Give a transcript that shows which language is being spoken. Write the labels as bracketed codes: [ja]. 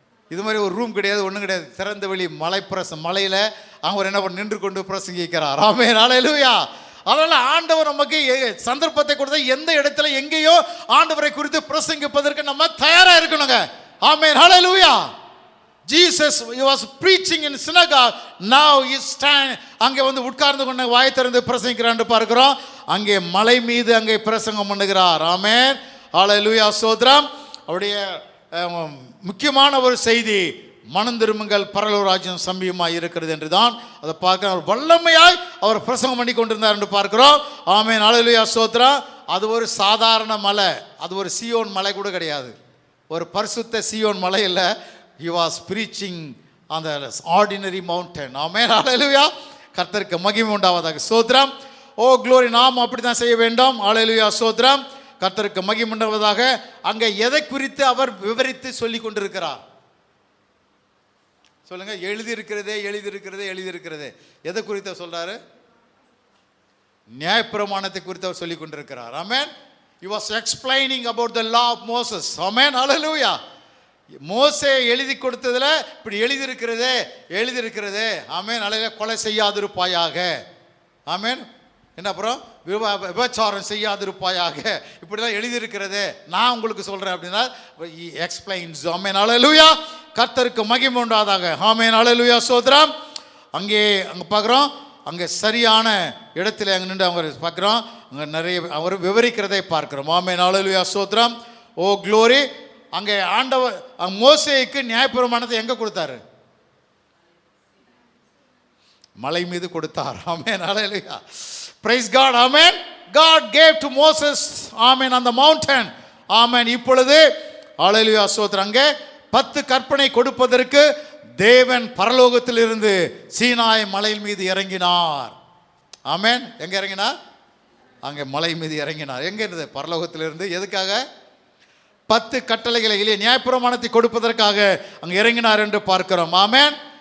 [ta] இது மாதிரி ஒரு ரூம் கிடையாது, ஒன்றும் கிடையாது. திறந்த வெளி மலை மலையில் அவர் என்ன பண்ண நின்று கொண்டு பிரசங்கிக்கிறார். ஆமென், ஹல்லேலூயா. அதனால ஆண்டவர் நமக்கு சந்தர்ப்பத்தை கொடுத்த எந்த இடத்துல எங்கேயோ ஆண்டவரை குறித்து பிரசங்கிப்பதற்கு நம்ம தயாரா இருக்கணுங்க. ஆமென், ஹல்லேலூயா. [en] Jesus was preaching in synagogue, now he stand [ta] அங்கே உட்கார்ந்து கொண்டு வாய் திறந்து பிரசங்கிக்கிறார் பார்க்கிறோம். அங்கே மலை மீது அங்கே பிரசங்கம் பண்ணுகிறார். ஆமென், ஹல்லேலூயா, ஸ்தோத்திரம். அவருடைய முக்கியமான ஒரு செய்தி, மனம் திரும்புங்கள், பரலோக ராஜ்யம் சமீபமாய் இருக்கிறது என்று தான் அதை பார்க்க அவர் வல்லமையாய் அவர் பிரசங்கம் பண்ணி கொண்டிருந்தார் என்று பார்க்கிறோம். ஆமென், ஹல்லேலூயா, ஸ்தோத்திரம். அது ஒரு சாதாரண மலை, அது ஒரு சீயோன் மலை கூட கிடையாது, ஒரு பரிசுத்த சீயோன் மலை இல்லை. [en] He was preaching on the ordinary mountain. [ta] ஆமென், ஹல்லேலூயா. கர்த்தருக்கு மகிமை உண்டாவதாக, ஸ்தோத்திரம். ஓ க்ளோரி. நாம் அப்படி தான் செய்ய வேண்டும். ஹல்லேலூயா, ஸ்தோத்திரம். கர்த்தருக்கு மகிமை உண்டாவதாக. அங்கே எதை குறித்து அவர் விவரித்து சொல்லி கொண்டிருக்கிறார் சொல்லுங்க? எழுதியிருக்கிறதே எதை குறித்து சொல்றாரு? நியாயப்பிரமாணத்தை குறித்து அவர் சொல்லி கொண்டிருக்கிறார். ஆமென். [en] He was explaining about the law of Moses. [ta] ஆமென், ஹல்லேலூயா. மோசே எழுதி கொடுத்ததுல இப்படி எழுதியிருக்கிறதே. ஆமென், ஹல்லேலூயா. கொலை செய்யாதிருப்பாயாக. ஆமென். என்ன அப்புறம்? விபச்சாரம் செய்யாதிருப்பாயாக. இப்படிதான் எழுதியிருக்கிறதே, நான் உங்களுக்கு சொல்றேன் அப்படின்னா எக்ஸ்பிளைன்ஸ். ஆமென், ஹல்லேலூயா. கர்த்தருக்கு மகிமை உண்டாவதாக. ஆமென், ஹல்லேலூயா, ஸ்தோத்திரம். அங்கே பார்க்குறோம், அங்கே சரியான இடத்துல அங்கே நின்று அவங்க பார்க்குறோம், அங்கே நிறைய அவர் விவரிக்கிறதை பார்க்கிறோம். ஆமென், ஹல்லேலூயா, ஸ்தோத்திரம். ஓ க்ளோரி. அங்கே ஆண்டவர் மோசேக்கு நியாயப்பிரமாணத்தை எங்க கொடுத்தாரு? மலை மீது கொடுத்தார். ஆமென், ஹல்லேலூயா. [en] Praise God. Amen. God gave to Moses, amen, on the mountain. [ta] Amen. இப்பொழுது ஹல்லேலூயா, ஸ்தோத்திரம். அங்கே 10 கற்பனை கொடுப்பதற்கு தேவன் பரலோகத்திலிருந்து சீனாய் மலை மீது இறங்கினார். ஆமென். எங்க இறங்கினார்? அங்கே மலை மீது இறங்கினார். எங்க இருந்தது? பரலோகத்திலிருந்து. எதுக்காக? 10 கட்டளைகளை, நியாயப்பிரமாணத்தை கொடுப்பதற்காக அங்கே இறங்கினார் என்று பார்க்கிறோம். ஆமென்.